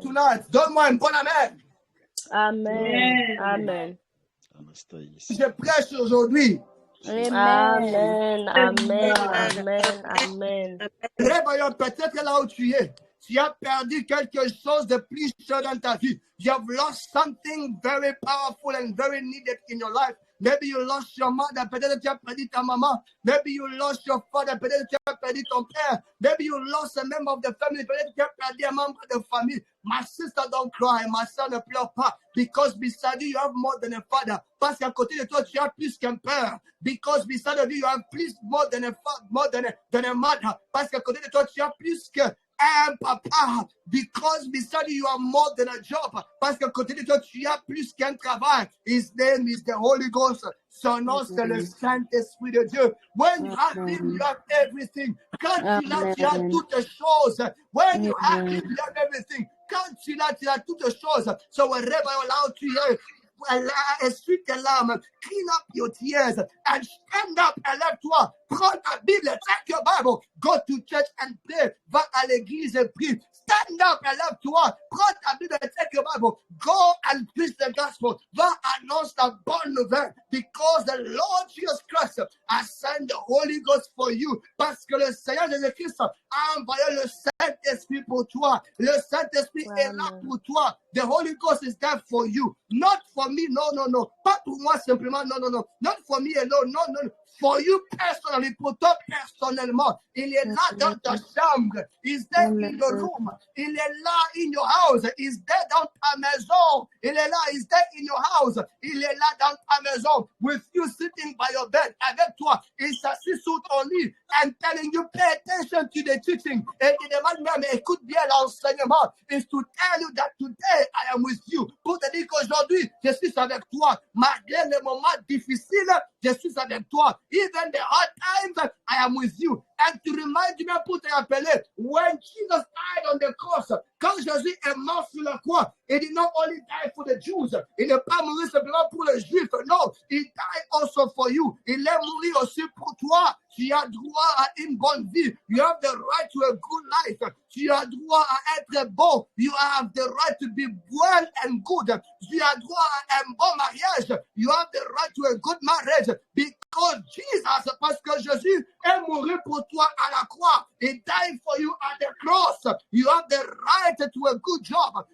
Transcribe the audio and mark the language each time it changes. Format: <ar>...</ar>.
<en>Tonight,</en> <fr>donne-moi un bon amen. Amen. Amen. Je prêche aujourd'hui. Amen. Amen. Amen. Amen. Réveillons peut-être là où tu es. Tu as perdu quelque chose de plus cher dans ta vie.</fr> <en>You have lost something very powerful and very needed in your life. Maybe you lost your mother,</en> <fr>peut-être tu as perdu ta maman.</fr> <en>Maybe you lost your father,</en> <fr>peut-être tu as perdu ton père.</fr> <en>Maybe you lost a member of the family,</en> <fr>peut-être tu as perdu un membre de famille.</fr> <en>My sister, don't cry.</en> <fr>Ma soeur, ne pleure pas.</fr> <en>Because beside you, you have more than a father.</en> <fr>Parce qu'à côté de toi, tu as plus qu'un père.</fr> <en>Because beside you, you have more than a mother.</en> <fr>Parce qu'à côté de toi, tu as plus que un papa,</fr> <en>because beside you are more than a job.</en> <fr>Parce qu'à côté de toi, tu as plus qu'un travail.</fr> <en>His name is the Holy Ghost.</en> <fr>Son nom, c'est le Saint-Esprit de Dieu.</fr> <en>When you have him, you have everything.</en> <fr>Quand tu l'as, tu as toutes choses.</fr> <en>When you have him, you have everything.</en> <fr>Quand tu l'as, tu as toutes choses.</fr> <en>So wherever you're allowed to hear,</en> <fr>essuie tes larmes,</fr> <en>clean up your tears, and stand up and</en> <fr>lève-toi. Prends ta Bible,</fr> <en>take your Bible, go to church and pray.</en> <fr>Va à l'église et prie.</fr> <en>Stand up and</en> <fr>lève-toi. Prends ta Bible,</fr> <en>take your Bible, go and preach the gospel.</en> <fr>Va annonce la bonne nouvelle,</fr> <en>because the Lord Jesus Christ has sent the Holy Ghost for you.</en> <fr>Parce que le Seigneur Jésus-Christ a envoyé le Saint-Esprit pour toi. Le Saint-Esprit est là pour toi.</fr> <en>The Holy Ghost is there for you. Not for me, no.</en> <fr>Pas pour moi simplement,</fr> <en>no. Not for me alone, no. For you personally,</en> <fr>pour toi personnellement. Il est là dans ta chambre.</fr> <en>He's there in your room.</en> <fr>Il est là</fr> <en>in your house. He's there</en> <fr>dans ta maison. Il est là,</fr> <en>he's there in your house.</en> <fr>Il est là dans ta maison.</fr> <en>With you sitting by your bed.</en> <fr>Avec toi. Il s'assit sur ton lit.</fr> <en>And telling you, pay attention to the teaching.</en> <fr>Et il demande même, écoute bien l'enseignement.</fr> <en>Is to tell you that today I am with you.</en> <fr>Pour te dire qu'aujourd'hui, je suis avec toi. Malgré les moments difficiles, je suis avec toi.</fr> <en>Even the hard times, I am with you. And to remind you,</en> <fr>pour te rappeler,</fr> <en>when Jesus died on the cross,</en> <fr>quand Jésus est mort sur la croix,</fr> <en>il did not only die for the Jews.</en> <fr>Il n'est pas mort simplement pour les Juifs. Non, il</fr> <en>died also for you.</en> <fr>Il est mort aussi pour toi. Tu as droit à une bonne vie.</fr> <en>You have the right to a good life.</en> <fr>Tu as droit à être bon.</fr> <en>You have the right to be well and good.</en> <fr>Tu as droit à un bon mariage.</fr> <en>You have the right to a good marriage. Because Jesus,</en> <fr>parce que Jésus est mort pour toi à la croix.</fr> <en>He died for you at the cross. You have the right to a good job.</en>